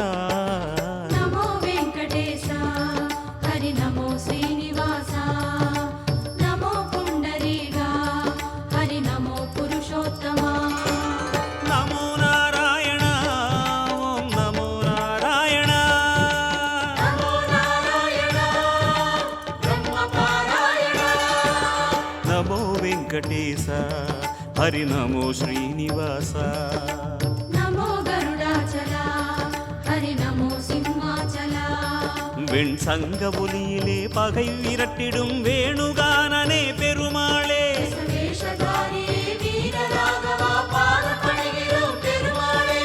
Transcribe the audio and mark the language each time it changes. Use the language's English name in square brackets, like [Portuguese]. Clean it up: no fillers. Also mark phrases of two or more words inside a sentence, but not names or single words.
[Tamil] நமோ வெங்கடேஷா ஹரி நமோ ஸ்ரீனிவாசா நமோ புண்டரீகா ஹரி நமோ புருஷோத்தமா நமோ நாராயண ஓம் நமோ நாராயண நமோ நாராயணா பிரம்ம பாராயணா [Telugu] నమో వెంకటేశ హరి నమో శ్రీనివాస [Tamil] நமோ கருடாச்சலா ஹரி நமோ சிம்மாச்சலா வெண் சங்க ஒலியிலே பகை விரட்டிடும் வேணுகானனே பெருமாளே வேஷதாரியே வீரராகவா பாதம் பணிகிறோம் பெருமாளே